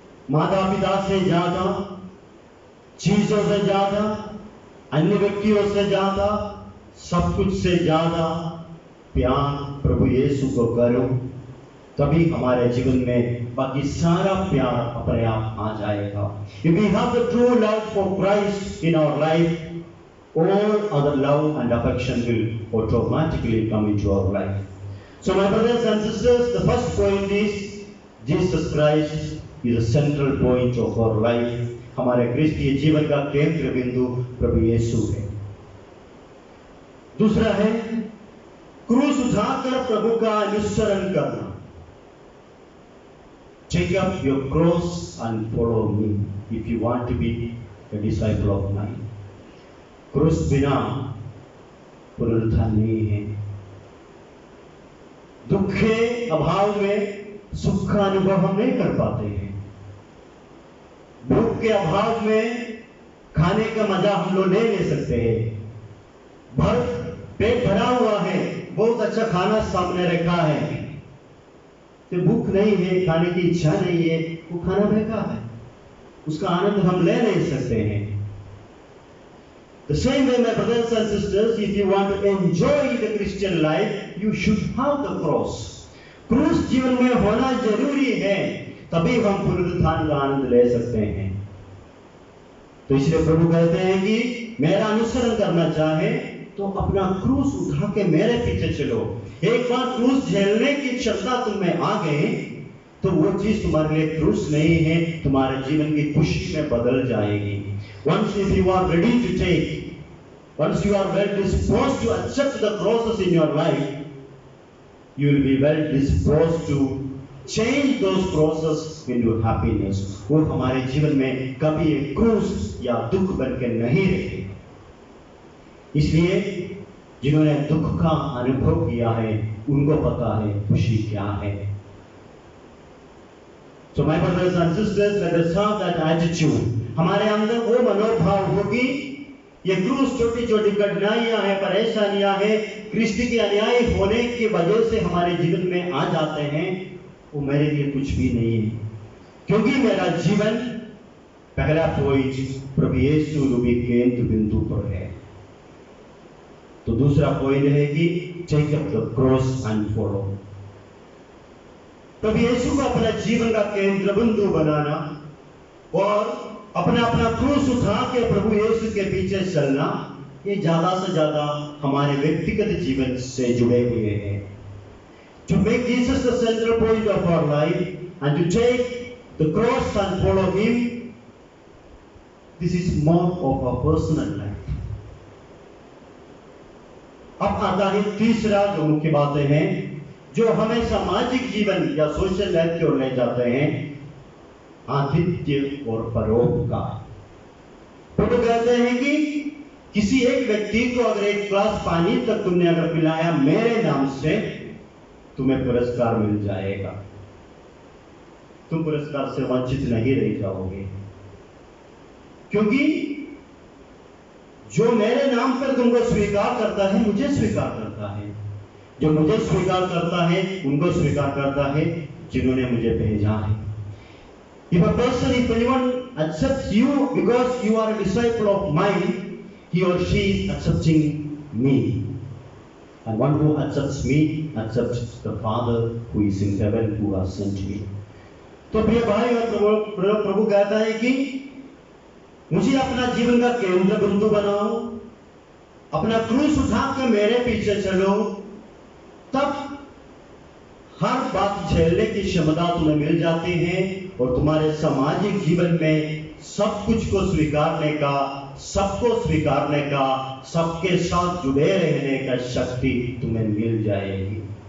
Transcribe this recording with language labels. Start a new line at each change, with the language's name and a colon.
Hindi: माता पिता से ज्यादा, चीजों से ज्यादा, अन्य व्यक्तियों से ज्यादा, सब कुछ से ज्यादा प्यार प्रभु यीशु को करो, तभी हमारे जीवन में बाकी सारा प्यार अपने आप आ जाएगा।
English: If we have the true love for Christ in our life, all other love and affection will automatically come into our life. So my brothers and sisters, the first point is Jesus Christ is the central point of our life.
Hindi: हमारे क्रिस्तीय जीवन का केंद्र बिंदु प्रभु यीशु है। दूसरा है क्रूस उठाकर प्रभु का अनुसरण करना।
English: Take up your cross and follow me if you want to be a disciple of mine.
Hindi: क्रूस बिना पुनरुत्थान नहीं है। दुख के अभाव में सुख का अनुभव हम नहीं कर पाते हैं। भूख के अभाव में खाने का मजा हम लोग नहीं ले सकते हैं। पेट भरा हुआ है, बहुत अच्छा खाना सामने रखा है, तो भूख नहीं है, खाने की इच्छा नहीं है, वो खाना बेकार है, उसका आनंद हम ले नहीं सकते हैं।
English: The same way, my brothers and sisters, if you want to enjoy the Christian life, you should have the cross.
Hindi: क्रूस जीवन में होना जरूरी है, तभी हम पुनरुत्थान का आनंद ले सकते हैं। तो इसलिए प्रभु कहते हैं कि मेरा अनुसरण करना चाहे तो अपना क्रूस उठा के मेरे पीछे चलो। एक बार क्रूस झेलने की क्षमता तुम में आ गए तो वो चीज तुम्हारे लिए क्रूस नहीं है, तुम्हारे जीवन की खुशी में बदल जाएगी।
English: Once if you are ready to take, once you are well disposed to accept the crosses in your life, you will be well disposed to change those crosses into happiness.
Hindi: वो हमारे जीवन में कभी एक क्रूस या दुख बन के नहीं रहेगी। इसलिए जिन्होंने दुख का अनुभव किया है उनको पता है खुशी क्या है।
English: So my brothers and sisters, let us have that attitude.
Hindi: हमारे अंदर वो मनोभाव होगी, ये क्रूस छोटी छोटी कठिनाइयां हैं, परेशानियां हैं, क्रिस्ट के अन्याय होने की वजह से हमारे जीवन में आ जाते हैं, वो मेरे लिए कुछ भी नहीं है, क्योंकि मेरा जीवन पहला पॉइंट प्रभु यीशु रूपी केंद्र बिंदु पर है। तो दूसरा पॉइंट है कि
English: Take up the cross and follow.
Hindi: प्रभु यीशु को अपना जीवन का केंद्र बिंदु बनाना और अपना अपना क्रूस उठा के प्रभु यीशु के पीछे चलना, ये ज्यादा से ज्यादा हमारे व्यक्तिगत जीवन से जुड़े हुए हैं।
English: To make Jesus the central point of our life and to take the cross and follow him, this is more of our personal life.
Hindi: अब आता है तीसरा जो मुख्य बातें हैं जो हमें सामाजिक जीवन या सोशल लाइफ की ओर ले जाते हैं, आतिथ्य और परोपकार। प्रभु कहते हैं कि किसी एक व्यक्ति को अगर एक ग्लास पानी तक तुमने अगर पिलाया मेरे नाम से, तुम्हें पुरस्कार मिल जाएगा। तुम पुरस्कार से वंचित नहीं रह जाओगे, क्योंकि जो मेरे नाम पर तुमको स्वीकार करता है मुझे स्वीकार करता है, जो मुझे स्वीकार करता है उनको स्वीकार करता है जिन्होंने मुझे भेजा है।
English: If a person, if anyone accepts you because you are a disciple of mine, he or she is accepting me. And one who accepts me accepts the Father who is in heaven, who has sent me.
Hindi: तो प्रिय भाई और प्रभु कहता है कि मुझे अपना जीवन का केंद्र बिंदु बनाओ अपना क्रूस उठा के मेरे पीछे चलो, तब हर बात झेलने की क्षमता तुम्हें मिल जाती है और तुम्हारे सामाजिक जीवन में सब कुछ को स्वीकारने का, सबको स्वीकारने का, सबके साथ जुड़े रहने का शक्ति तुम्हें मिल जाएगी।